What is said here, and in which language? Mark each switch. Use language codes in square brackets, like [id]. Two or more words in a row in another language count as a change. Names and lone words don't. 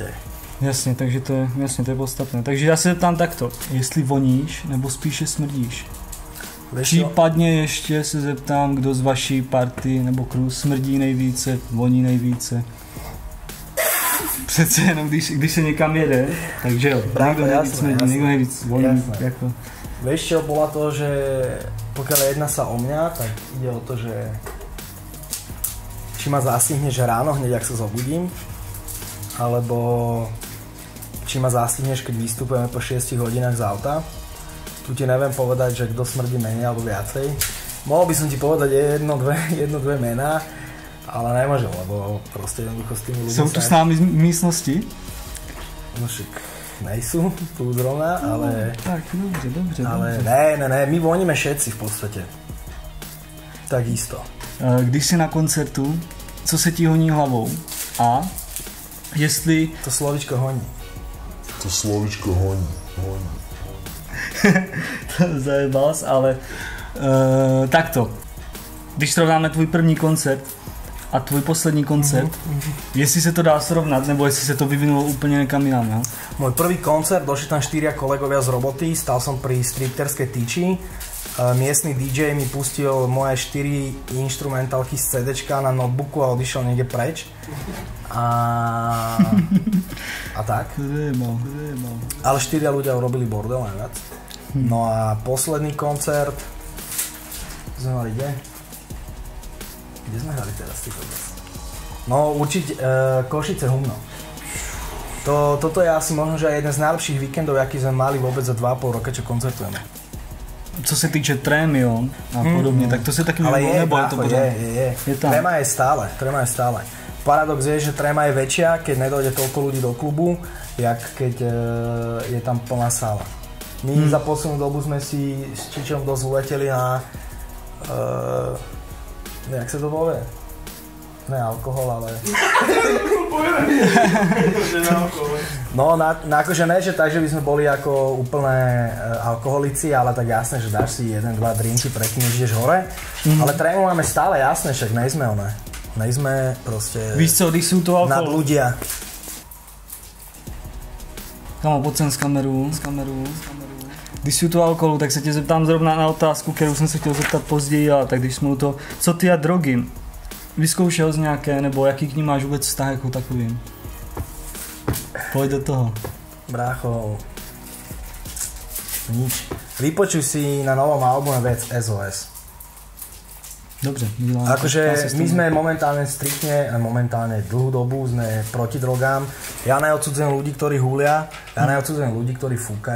[cs] Jasně, takže to je podstatné. Takže já se zeptám takto, jestli voníš nebo spíše smrdíš. Případně ještě se zeptám, kdo z vaší party nebo crew smrdí nejvíce, voní nejvíce. Přece jenom, když se někam jede, takže jo, někdo nejvíc smrdí, někdo nejvíc voní. Jako. [sk] Vieš čo, bola to, že pokiaľ jedná sa o mňa, tak ide o to, že či ma zastihneš ráno hneď, ak sa zobudím, alebo či ma zastihneš, keď vystupujeme po 6 hodinách z auta. Tu ti neviem povedať, že kto smrdí menej alebo viacej. Mohol by som ti povedať jedno, dve mená, ale nemôžem, lebo proste jednoducho s tými ľuďmi... [cs] Sú tu s námi v místnosti? [sk] No však nejsú tu zrovna, ale... [cs] Tak, dobře. [sk] Ale ne, my voníme všetci v podstate. Takisto. [cs] Když jsi na koncertu, co se ti honí hlavou? A jestli... To slovičko honí. Zajebal jsi, ale takto. Když srovnáme tvůj první koncert a tvůj poslední koncert, jestli se to dá srovnat, nebo jestli se to vyvinulo úplně někam jinam, jo? [sk] Môj prvý koncert, došli tam 4 kolegovia z roboty, stal som pri stripterskej tyči. Miestny DJ mi pustil moje 4 instrumentálky z CDčka na notebooku a odišiel niekde preč. A tak. Ale 4 ľudia urobili bordel najviac. No a posledný koncert... Sme mali kde? Kde sme hrali teraz? No určite Košice Humno. Toto je asi možno, že jeden z najlepších víkendov, aký sme mali vôbec za 2,5 roka, čo koncertujeme. [cs] Co se týče trémy, jo, a podobně, tak to se taky ale nebo brácho, to pořád? [sk] Je tam. Tréma je stále. Paradox je, že tréma je väčšia, keď nedojde toľko ľudí do klubu, jak keď je tam plná sála. My za poslednú dobu sme si s Čičom dosť uleteli na... jak sa to povie? Ne alkohol, ale... No, akože ne, že tak, že by sme boli ako úplné alkoholici, ale tak jasné, že dáš si 1-2 drinky predtým, než ideš hore. Ale trému máme stále, jasné, však nejsme one. Nejsme proste... [cs] Víš co, když sú to alkohol... [sk] nad ľudia. [cs] Kamo, pojď sem z kameru. Když jsou to alkoholu, tak se tě zeptám zrovna na otázku, kterou jsem se chtěl zeptat později, ale tak když jsme u toho, co ty a drogy? Vyzkoušel jsi nějaké, nebo jaký k ním máš vůbec vztah jako takovým? Pojď do toho. [sk] Brácho, nič. Vypočuj si na novom albume vec SOS. [cs] Dobře. [sk] Akože my sme momentálne dlhú dobu sme proti drogám. Ja neodsudzujem ľudí, ktorí húlia, ja neodsudzujem ľudí, ktorí fúkajú.